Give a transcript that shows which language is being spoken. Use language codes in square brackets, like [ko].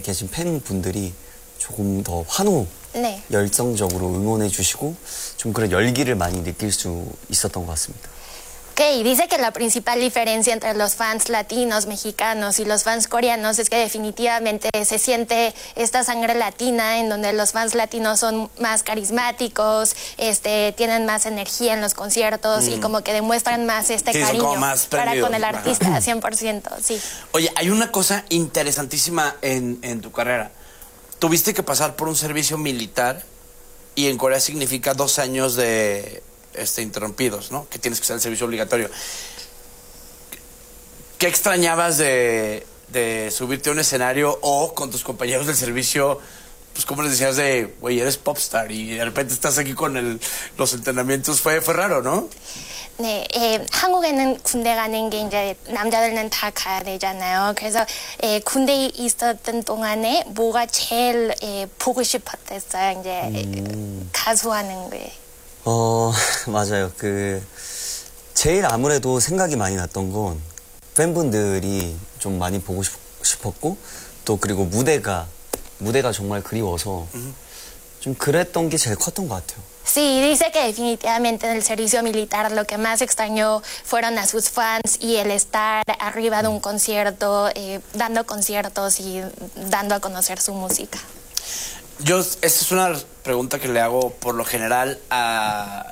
[ko] 계신 팬분들이 조금 더 환호, 네. 열정적으로 응원해 주시고 좀 그런 열기를 많이 느낄 수 있었던 것 같습니다. [es] Okay, dice que la principal diferencia entre los fans latinos, mexicanos y los fans coreanos es que definitivamente se siente esta sangre latina en donde los fans latinos son más carismáticos, tienen más energía en los conciertos y como que demuestran más este cariño para con el artista, 100%, sí. Oye, hay una cosa interesantísima en tu carrera. Tuviste que pasar por un servicio militar y en Corea significa 2 años de... interrumpidos, ¿no? Que tienes que hacer el servicio obligatorio. ¿Qué extrañabas de subirte a un escenario o con tus compañeros del servicio? Pues, ¿cómo les decías de, güey, eres popstar y de repente estás aquí con los entrenamientos? Fue raro, ¿no? [ko] 네, 한국에는 군대 가는 게 이제 남자들은 다 가야 되잖아요. 그래서 군대 있었던 동안에 뭐가 제일 보고 싶었댔어요. 이제 가수하는 게. 맞아요. 제일 아무래도 생각이 많이 났던 건 팬분들이 좀 많이 보고 싶었고 또 그리고 무대가 정말 그리워서 좀 그랬던 게 제일 컸던 것 같아요. [es] Sí, dice que definitivamente en el servicio militar lo que más extrañó fueron a sus fans y el estar arriba de un concierto, dando conciertos y dando a conocer su música. Yo, esta es una pregunta que le hago por lo general a...